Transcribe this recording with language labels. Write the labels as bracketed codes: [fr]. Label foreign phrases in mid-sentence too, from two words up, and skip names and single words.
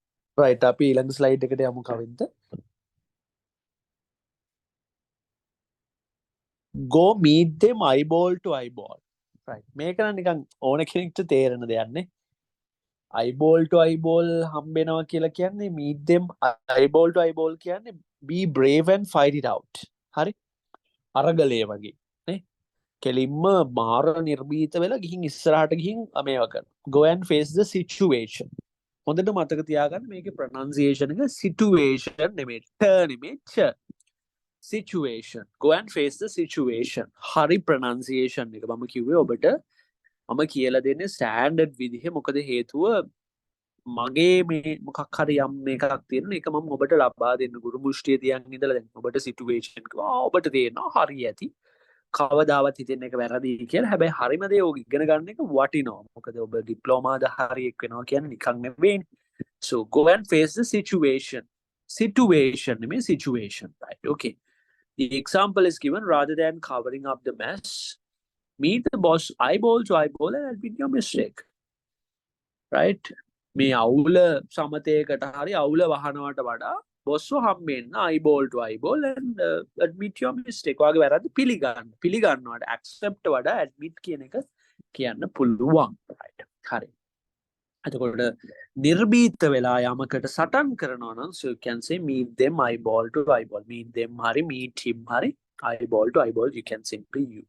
[si] right අපි ඊළඟ slide එකට යමු කවින්ද. [en] Go meet them eyeball to eyeball. Right. [si] මේක නම් නිකන් ඕන කෙනෙක්ට තේරෙන දෙයක් නේ. [en] eyeball to eyeball [si] හම්බෙනවා කියලා කියන්නේ [en] meet them eyeball to eyeball කියන්නේ be brave and fight it out. [si] හරි? අරගලය වගේ නේ. කෙලින්ම මාර නිර්භීත වෙලා ගිහින් ඉස්සරහට ගිහින් මේවා කරනවා. [en] Go and face the situation. [si] හොඳට මතක තියාගන්න මේකේ pronunciation එක situation නෙමෙයි ට නෙමෙයි ච. [en] Situation. Go and face the situation. [si] හරි pronunciation එක මම කිව්වේ ඔබට මම කියලා දෙන්නේ standard විදිහ මොකද හේතුව මගේ මේ මොකක් හරි යම් මේකක් තියෙන එක මම ඔබට ලබා දෙන්න ගුරු මුෂ්ටිය තියන් ඉඳලා දැන් ඔබට situation එක ඔබට තේරෙනවා හරි ඇති කවදාවත් හිතෙන එක වැරදි කියලා. හැබැයි හරිම දේ ඔය ඉගෙන ගන්න එක වටිනවා. මොකද ඔබ ඩිප්ලෝමාද හරියක් වෙනවා කියන්නේ නිකන් නෙවෙයි. [en] So go and face the situation. Situation නෙමෙයි situation. Right. Okay. The example is given rather than covering up the mess. Meet the boss eyeball to eyeball and admit your mistake. Right? [si] මේ අවුල සමතයකට හරි අවුල වහනවට වඩා බොස්ව හම්බෙන්න [en] eyeball to eyeball and admit your mistake. [si] ඔයාගේ වැරද්ද පිළිගන්නවට accept වඩා admit කියන එක කියන්න පුළුවන්. Right. හරි. එතකොට නිර්භීත වෙලා යමකට සටන් කරනවා නම් [en] so you can say meet them eyeball to eyeball. Meet them හරි meet him හරි eyeball to eyeball you can simply use.